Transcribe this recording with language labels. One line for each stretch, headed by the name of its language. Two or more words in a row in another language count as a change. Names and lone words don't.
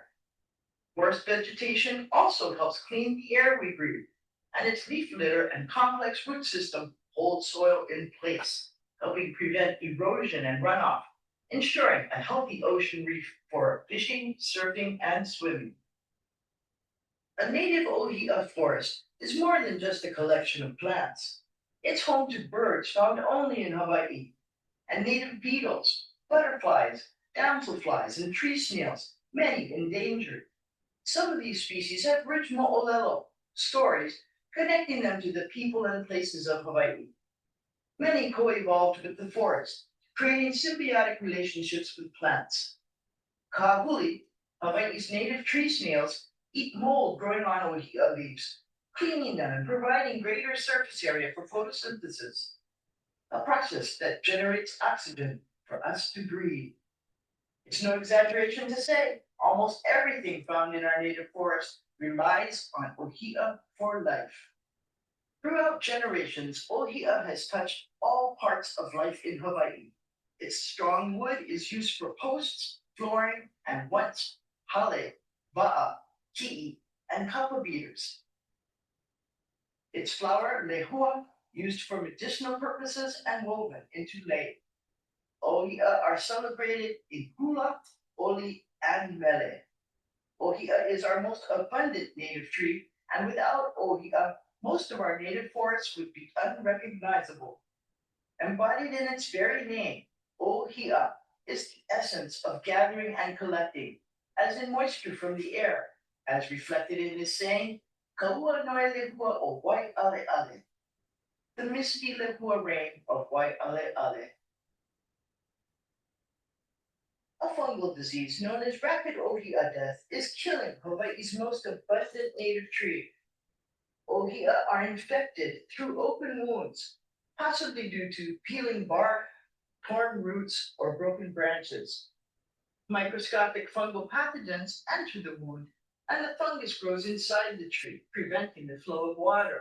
English: Forest vegetation also helps clean the air we breathe, and its leaf litter and complex root system hold soil in place, helping prevent erosion and runoff, ensuring a healthy ocean reef for fishing, surfing, and swimming. A native ʻŌhiʻa forest is more than just a collection of plants. It's home to birds found only in Hawaii, and native beetles, butterflies, damselflies, and tree snails, many endangered. Some of these species have rich moʻolelo stories connecting them to the people and places of Hawaii. Many co-evolved with the forest, creating symbiotic relationships with plants. Kaua'i, Hawaii's native tree snails, eat mold growing on ʻŌhiʻa leaves, cleaning them and providing greater surface area for photosynthesis, a process that generates oxygen for us to breathe. It's no exaggeration to say, almost everything found in our native forest relies on ʻŌhiʻa for life. Throughout generations, ʻŌhiʻa has touched all parts of life in Hawaii. Its strong wood is used for posts, flooring, and once
Hawaiian: hale, wa'a, ki'i,
English: and kapa beaters. Its flower, lehua, used for medicinal purposes and woven into lei. ʻŌhiʻa are celebrated in
Hawaiian: hula, oli,
English: and mele. ʻŌhiʻa is our most abundant native tree, and without ʻŌhiʻa, most of our native forests would be unrecognizable. Embodied in its very name, ʻŌhiʻa is the essence of gathering and collecting, as in moisture from the air, as reflected in this saying,
Hawaiian: "Kaua noe lehua o waiʻaleʻale,"
English: the misty lehua rain of waiʻaleʻale. A fungal disease known as rapid ʻŌhiʻa death is killing Hawaii's most abundant native tree. ʻŌhiʻa are infected through open wounds, possibly due to peeling bark, torn roots, or broken branches. Microscopic fungal pathogens enter the wound, and the fungus grows inside the tree, preventing the flow of water.